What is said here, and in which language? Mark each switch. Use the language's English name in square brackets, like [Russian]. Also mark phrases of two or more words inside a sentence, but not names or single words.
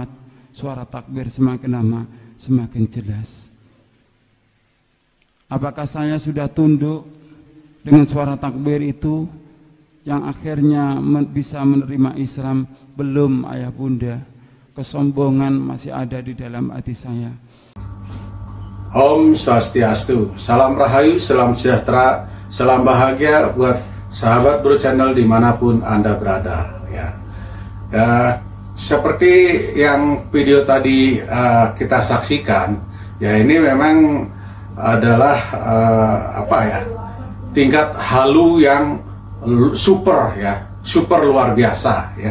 [Indonesian] Suara takbir semakin lama semakin jelas. Apakah saya sudah tunduk dengan suara takbir itu yang akhirnya bisa menerima Islam? Belum Ayah Bunda. Kesombongan masih ada di dalam hati saya. [Sanskrit] Om Swastiastu, [Indonesian] salam rahayu, salam sejahtera, salam bahagia buat sahabat Bro Channel dimanapun Anda berada. Ya, seperti yang video tadi kita saksikan, ya ini memang adalah tingkat halu yang super ya, super luar biasa ya.